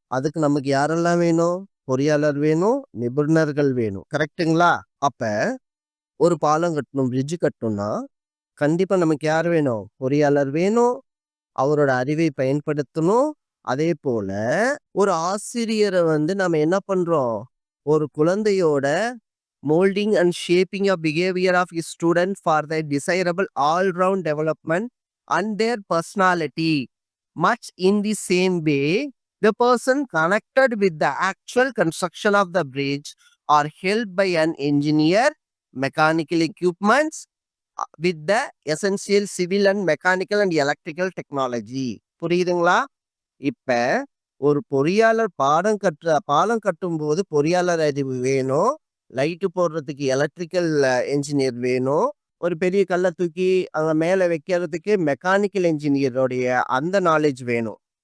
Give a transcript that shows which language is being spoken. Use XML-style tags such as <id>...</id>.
<ta>அதுக்கு நமக்கு யாரெல்லாம் வேணும்? பொறியாளர் வேணும், நிபுணர்கள் வேணும். கரெக்ட்டுங்களா? அப்ப ஒரு பாலம் கட்டணும், பிரிட்ஜ் கட்டணும்னா கண்டிப்பா நமக்கு யார் வேணும்? பொறியாளர் வேணும். அவரோட அறிவை பயன்படுத்தணும். அதே போல ஒரு ஆசிரியரை வந்து நம்ம என்ன பண்றோம்? ஒரு குழந்தையோட</ta> <en>Moulding and shaping of behaviour of his student for their desirable all round development and their personality. Much in the same way, the person connected with the actual construction of the bridge are helped by an engineer, mechanical equipments, with the essential civil and mechanical and electrical technology.</en> <ta>புரியுதுங்களா? இப்ப ஒரு பொறியாளர் பாலம் கட்டும் போது பொறியாளர் அறிவு வேணும். லைட்டு போடுறதுக்கு எலக்ட்ரிக்கல் என்ஜினியர் வேணும். ஒரு பெரிய கல்லை தூக்கி அங்க மேல வைக்கிறதுக்கு மெக்கானிக்கல் என்ஜினியருடைய அந்த நாலேஜ் வேணும்.</ta>